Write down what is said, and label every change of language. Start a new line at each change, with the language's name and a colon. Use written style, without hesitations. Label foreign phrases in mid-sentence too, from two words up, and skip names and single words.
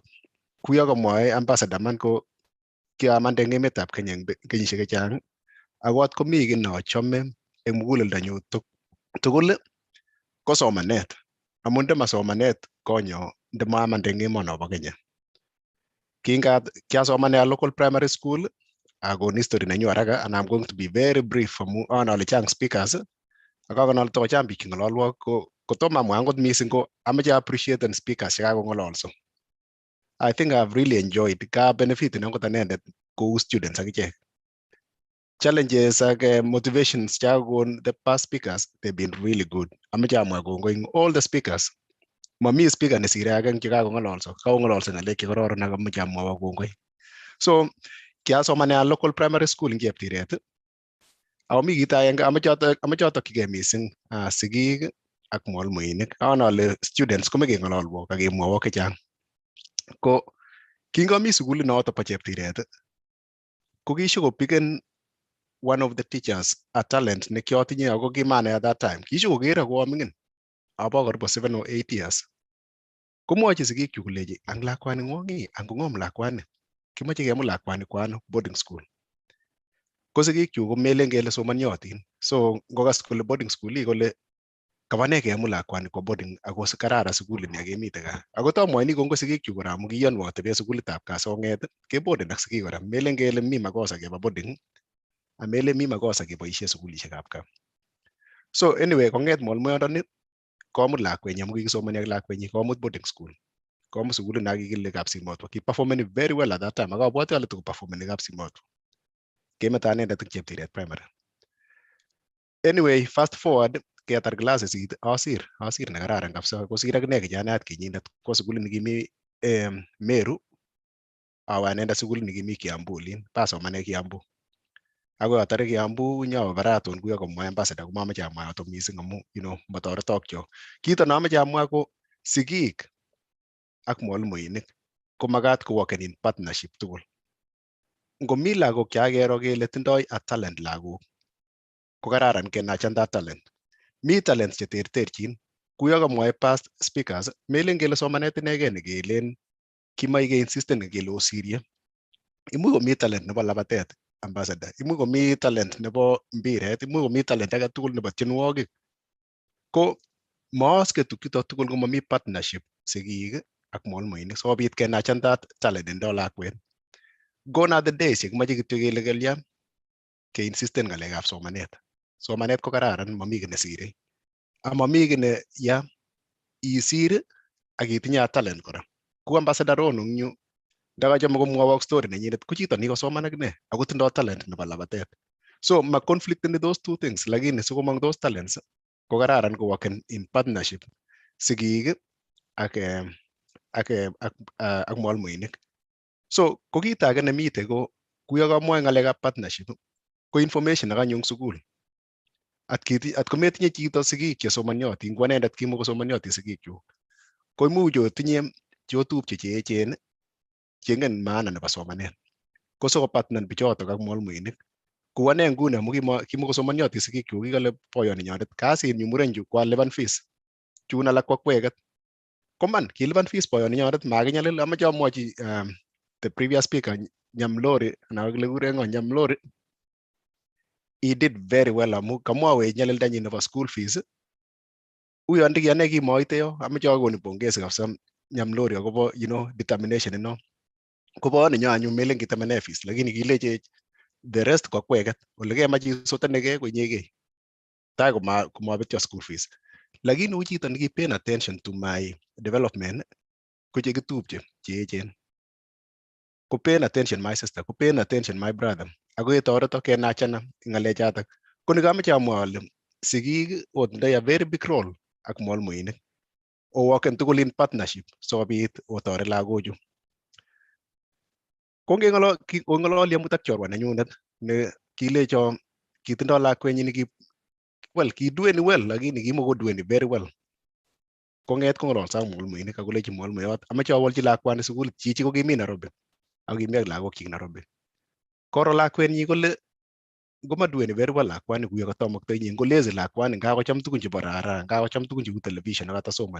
Kalenjin: Kuyo komwoe ambassador man ko kiamande eng emetab Kenya eng kenyisiek chechang, ako at komi kiy neachome eng muguleldonyu tugul ko somanet. Amu ndema somanet konyo ndemaamande eng emonobo Kenya. Kiasomane
English: a local primary school,
Kalenjin: akon history nenyu haraka,
English: and I'm going to be very brief
Kalenjin: amu anale chang speakers, akakonal to chang biik cheng'ololwo kotomo amwa angot mising ko amache appreciate speakers chekakong'ololso.
English: I think I've really enjoyed
Kalenjin: ka benefit angot anendet kou students akichek.
English: Challenges ak motivations chakakon the past speakers, they've been really good.
Kalenjin: Amache amwa kongoi
English: all the speakers.
Kalenjin: Mami speaker nesire ake eng chekakong'ololso, kakong'ololso ng'alek chekororon ak amache amwa kongoi. So kiasomane
English: a local primary school
Kalenjin: eng Cheptiret, ako mi kit agenge amache atokyigei mising sigik ak mwalimuinik. Anale students komeche keng'ololwo ak kemwowo chechang. Ko kingami sukulit noto bo Cheptiret, ko kishokopiken
English: one of the teachers a talent
Kalenjin: ne kiotinye ako kimane
English: at that time.
Kalenjin: Kishokokero ko aming'in, abo karibu
English: 7 or 8 years.
Kalenjin: Komwochi sigikchu kolechi ang lakwani ng'ong'i, ang kong'om lakwani, kimache kemut lakwani kwo ano
English: boarding school.
Kalenjin: Ko sigikchu komelen kele somanyotin. So ngokas kole
English: boarding school
Kalenjin: kole kabane kemut lakwani kwo boarding ako kararan sukulini akemite gaa. Ako tamwoini kongoi sigikchu kora amu kiyonwo tebe sukulitab Kasong'et keboarden ak sigik kora. Melen kele mi makosa keba boarding, amele mi makosa keboisie sukulishekab gaa. So anyway, kong'et mwalimuyondoni komut lakwenyi amu kikisomani ak lakwenyi komut
English: boarding school.
Kalenjin: Komut sukulit nakikile Kapsimotwo.
English: Kiperformeni very well at that time.
Kalenjin: Akabwati ale tukoperformeni Kapsimotwo. Kemeto anendet eng Cheptiret primary. Anyway,
English: fast forward,
Kalenjin: ketar classes asir nekararan kabisa. Kosir akine kijanayat kenyindet kwa sukulit nekimi Meru, awe anendet sukulit nekimi Kiambu olin, pasomane Kiambu. Ako atare Kiambu nyawe baraton kuyo komwa ambassador komamache amwa yoto mising amu matoretokyo. Kito namache amwa ko sigik ak mwalimuinik ko makat ko worken
English: in partnership
Kalenjin: tugul. Ngomi lagok chakero kele tindoi
English: a talent
Kalenjin: lagok, ko kararan kenachan
English: that talent.
Kalenjin: Mi talents cheterterchin. Kuyo kamwae
English: past speakers,
Kalenjin: melen kele somanet inegei nekelen kimache insisten kele osirye. Imuch komi talent nebo labatet, ambassador. Imuch komi talent nebo mbiret, imuch komi talent age tugul nebo tienwogik. Ko maaske tukchuto tugul komami partnership sigik ak mwalimuinik sikobit kenachandat talent endo lakwet.
English: Gone are the days
Kalenjin: yekimache kityo kele kelya keinsisten ng'alekab somanet. Somanet ko kararan, mami kiy nesire. Amami kiy ne ya isir ak itinye talent kora. Ku ambassador Ron eng yu ndakachome komwowok story nenyinet ko chito nikosoman akine ako tindoi talent nebo labatet. So ma conflict
English: in those two things,
Kalenjin: lakini sikomong
English: those talents
Kalenjin: ko kararan ko
English: work in partnership
Kalenjin: sigik ak mwalimuinik. So ko kit age nemite ko kuyo kamwae ng'alekab partnership ko information nekanyo eng sukul. At kometinye chito sigik chesomanyotin, ko anendet kimukosomanyotin sigikyuk, ko imuch otinye chotupche cheechen chengen maana nebo somanet. Ko sikopartner bichotok ak mwalimuinik. Ku ane nguni amu kimukosomanyotin sigikyuk, kikale boyot nenyonet kasinyu murenchu kwalipan fees. Chun alak kwakweket. Koman kilipan fees boyot nenyonet makinyalil. Amache amwochi
English: the previous speaker
Kalenjin: Nyamlori anan kile ngo Nyamlori,
English: he did very well
Kalenjin: amu kamwawech nyalildanyi nebo
English: school fees.
Kalenjin: Uyo ndiki ane kimoite yo, amache akoni
Swahili: pongezi kabisa
Kalenjin: Nyamlori akobo determination ino. Kobo ninyo anyu melen kitemene fees, lakini kilechech
English: the rest
Kalenjin: kwa kweket. Ole kemache isotenege ko inyegei. Tai komabetyo
English: school fees.
Kalenjin: Lakini u chito niki
English: pay attention to my development
Kalenjin: ko chekitupche cheechen.
English: Ko pay attention my sister, ko pay attention my brother.
Kalenjin: Ako etoreto kenachana ng'alechatak. Ko nikameche amwa ale sigik otindoi
English: a very big role
Kalenjin: ak mwalimuinik. O worken tugul
English: in partnership
Kalenjin: sikobit otoret lagochu. Ko ngeng'ololi amut ak chorwa nenyunet ne kilecho kitindoi lakwenyi kidueni well lakini kimukodueni
English: very well.
Kalenjin: Kong'et kong'ololso ak mwalimuinik akolechi mwalimuiyot amache awolchi lakwani sukul, chichi ko kimi Nairobi ak kimi ak lagokchik Nairobi. Koro lakwenyi kole ngomadueni
English: very well
Kalenjin: lakwani kuyo katomoktoi, ngolezi lakwani ngakocham tugun chebo rara, ngakocham tugun cheu television akatasomani.